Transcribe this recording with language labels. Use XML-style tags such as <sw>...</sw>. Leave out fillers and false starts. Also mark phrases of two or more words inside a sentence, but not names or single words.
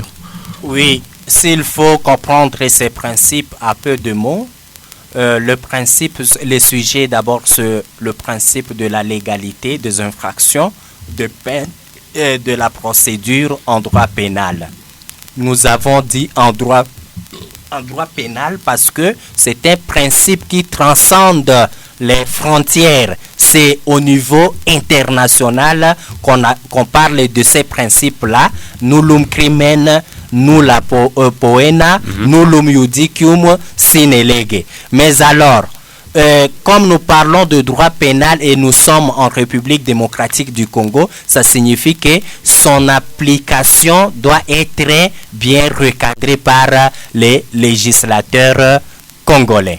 <fr>Oui, s'il faut comprendre ces principes à peu de mots, le sujet d'abord c'est le principe de la légalité des infractions, de peine et de la procédure en droit pénal. Nous avons dit en droit pénal parce que c'est un principe qui transcende les frontières. C'est au niveau international qu'on parle de ces principes-là.</fr> <la>Nullum crimen nulla poena, nullum judicium sine lege.</la> <fr>Mais alors, comme nous parlons de droit pénal et nous sommes en République démocratique du Congo, ça signifie que son application doit être bien recadrée par les législateurs congolais.</fr>